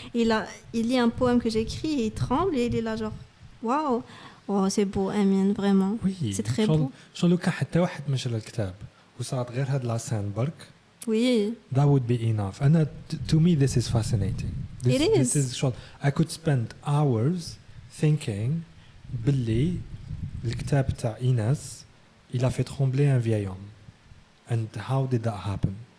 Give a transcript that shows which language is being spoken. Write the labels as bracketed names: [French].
[French] Il lit un poème que j'écris et il tremble et il est là genre waouh, oh c'est beau Amine, vraiment. Oui, c'est très beau. [Arabic] شو لو كان حتى واحد مشى للكتاب وصارت غير هاد لاسين برك. [French] Oui. [English] That would be enough. And to me this is fascinating. This is [Arabic] شو [English] I could spend hours thinking [Arabic] باللي الكتاب تاع إيناس [French] il a fait trembler un vieil homme. [English] And how did that happen?